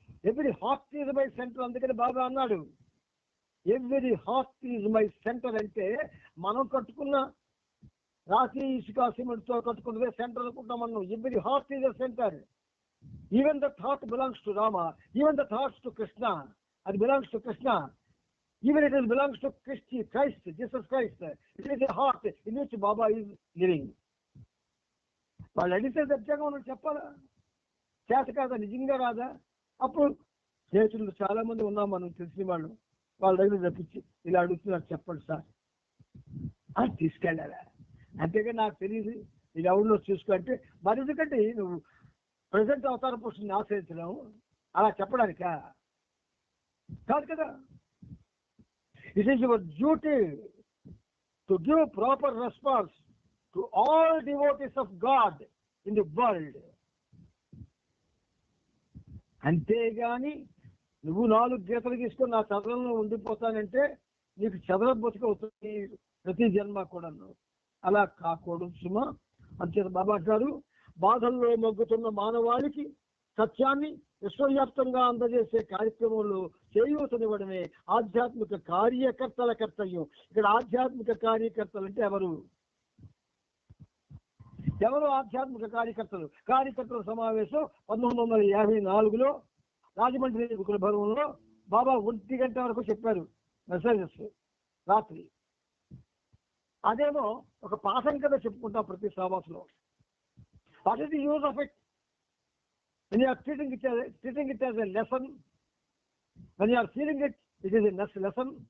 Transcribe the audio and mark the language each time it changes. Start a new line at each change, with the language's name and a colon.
English: Every heart is my centre.
Telugu: అందుకని బాబా అన్నాడు,
English: Every heart is my centre.
Telugu: అంటే మనం కట్టుకున్న రాశి ఇసుక సిమెంట్తో కట్టుకున్నదే సెంటర్ అనుకుంటాం మనం.
English: Every heart is a centre. Even that heart belongs to Rama, even that hearts to Krishna.
Telugu: అది
English: Belongs to Krishna. Even it belongs to Christ, Jesus Christ. It is a heart in which Baba is living.
Telugu: వాళ్ళు అడిగితే సత్యంగా మనం చెప్పాలా? చేత కాదా, నిజంగా రాదా? అప్పుడు స్నేహితులు చాలా మంది ఉన్నాం మనం, తెలిసిన వాళ్ళు, వాళ్ళ దగ్గర తప్పించి ఇలా అడుగుతున్నారు, చెప్పండి సార్ అని తీసుకెళ్ళాలా? అంతేగా నాకు తెలియదు, ఇది ఎవరిలో చూసుకో అంటే, మరి ఎందుకంటే నువ్వు ప్రజెంట్ అవతార పురుషుని ఆశ్రయించడం అలా చెప్పడానికా? కాదు కదా.
English: It is your duty to give proper response to all devotees of God in the world.
Telugu: అంతేగాని నువ్వు 4 గీతలు తీసుకొని నా చదరంలో ఉండిపోతానంటే నీకు చదర బతుకవుతుంది ప్రతి జన్మ కూడా. అలా కాకూడదు సుమా. అంతే బాబా అంటారు, బాధల్లో మొగ్గుతున్న మానవాళికి సత్యాన్ని విశ్వవ్యాప్తంగా అందజేసే కార్యక్రమంలో చేయూతనివ్వడమే ఆధ్యాత్మిక కార్యకర్తల కర్తవ్యం. ఇక్కడ ఆధ్యాత్మిక కార్యకర్తలు అంటే ఎవరు ఆధ్యాత్మిక కార్యకర్తల సమావేశం 1954లో రాజమండ్రి గురుకుల భవనంలో బాబా 1 గంట వరకు చెప్పారు మెసేజెస్ రాత్రి. అదేమో ఒక పాఠం కదా చెప్పుకుంటాం ప్రతి సమావేశంలో.
English: What is the use of it when you are treating it as a lesson, when you are feeling it is a lesson.